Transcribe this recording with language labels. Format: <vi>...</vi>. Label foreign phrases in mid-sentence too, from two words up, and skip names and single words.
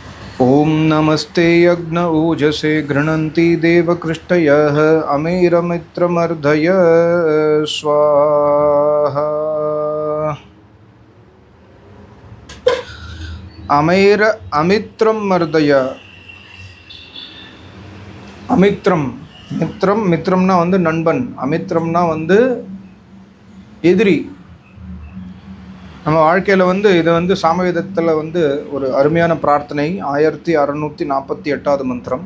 <sa>ॐ नमस्ते यज्ञ ऊजसे गृह्णन्ति देवकृष्टयः अमेरमित्रमर्धय स्वाहा। अमेर अमित्रम मर्दय।</sa> <ta>அமித்ரம் மித்ரம்னா வந்து நண்பன், அமித்ரம்னா வந்து எதிரி. நம்ம வாழ்க்கையில் வந்து இது வந்து சாமவேதத்தில் வந்து ஒரு அருமையான பிரார்த்தனை. 1648வது மந்திரம்.</ta>